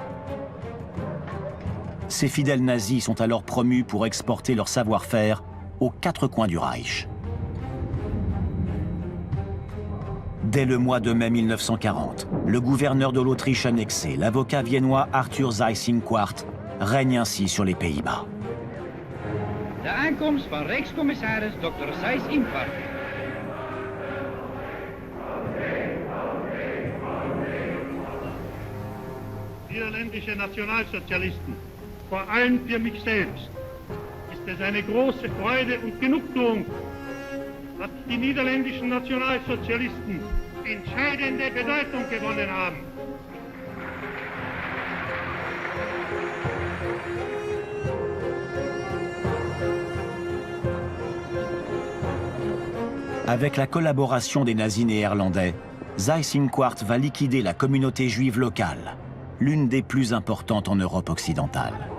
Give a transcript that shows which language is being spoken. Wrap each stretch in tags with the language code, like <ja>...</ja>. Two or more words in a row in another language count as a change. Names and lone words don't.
<fr>Ces fidèles nazis sont alors promus pour exporter leur savoir-faire aux 4 coins du Reich. Dès le mois de mai 1940, le gouverneur de l'Autriche annexée, l'avocat viennois Arthur Seyss-Inquart, règne ainsi sur les Pays-Bas.</fr> <nl>De aankomst van Rijkscommissaris Dr. Seyss-Inquart.</nl> <de>Niederländische Nationalsozialisten, vor allem für mich selbst, ist es eine große Freude und Genugtuung, dass die niederländischen Nationalsozialisten entscheidende Bedeutung gewonnen haben.</de> <fr>Avec la collaboration des nazis néerlandais, Seyss-Inquart va liquider la communauté juive locale, l'une des plus importantes en Europe occidentale.</fr>